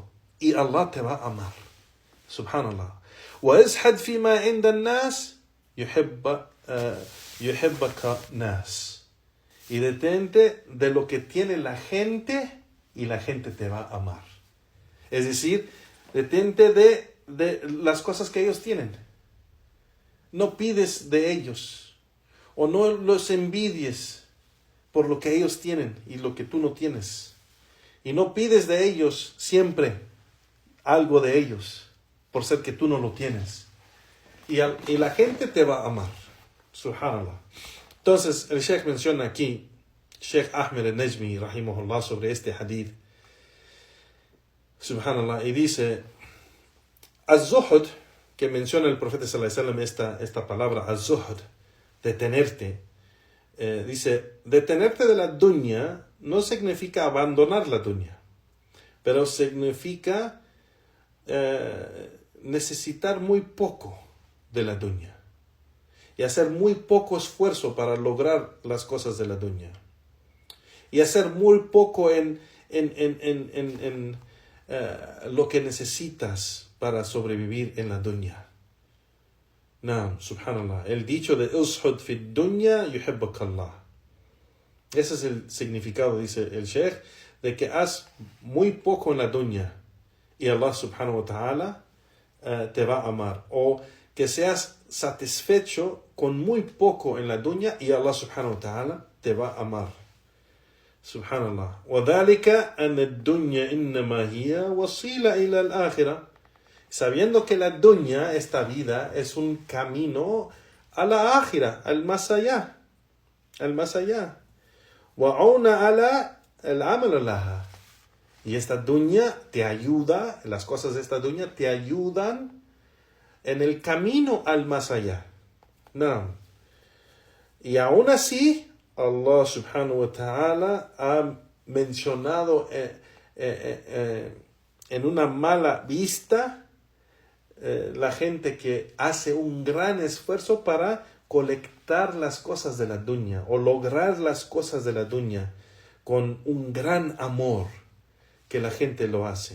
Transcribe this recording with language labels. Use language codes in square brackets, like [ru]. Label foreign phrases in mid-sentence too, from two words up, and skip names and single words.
[es] Y Allah te va a amar. Subhanallah. [ar] وَإِزْحَدْ فِي مَا عِنْدَ النَّاسِ يُحِبَّكَ نَاسِ. [es] Y detente de lo que tiene la gente y la gente te va a amar. Es decir, detente de las cosas que ellos tienen. No pides de ellos o no los envidies por lo que ellos tienen y lo que tú no tienes. Y no pides de ellos siempre algo de ellos por ser que tú no lo tienes. Y la gente te va a amar. Subhanallah. Entonces, el Sheikh menciona aquí, Sheikh Ahmed al-Najmi, rahimahullah, sobre este hadith. Subhanallah. Y dice, az-zuhd, que menciona el profeta [ar] صلى الله عليه وسلم [es] esta palabra, az-zuhd, detenerte. Dice, detenerte de la dunya no significa abandonar la dunya, pero significa necesitar muy poco de la dunya y hacer muy poco esfuerzo para lograr las cosas de la dunya y hacer muy poco en lo que necesitas para sobrevivir en la dunya. [ar] نعم، سبحان الله. [es] El dicho de [ar] ازهد في الدنيا يحبك الله. [es] Ese es el significado, dice el Sheikh, de que haz muy poco en la dunya y [ar] الله سبحانه وتعالى [es] te va a amar. O que seas satisfecho con muy poco en la dunya y [ar] الله سبحانه وتعالى [es] te va a amar. Subhanallah. [ar] وَذَلِكَ أَنَّ الدُّنْيَا إِنَّمَا هِيَ وَصِيلَ إِلَى الْآخِرَةِ. [es] sabiendo que la dunya, esta vida, es un camino a la ákhira, al más allá. [ar] وعون على العمل لها. [es] Y esta dunya te ayuda, las cosas de esta dunya te ayudan en el camino al más allá. No. Y aún así, [ar] الله سبحانه وتعالى [es] ha mencionado en una mala vista la gente que hace un gran esfuerzo para colectar las cosas de la dunya o lograr las cosas de la dunya con un gran amor que la gente lo hace.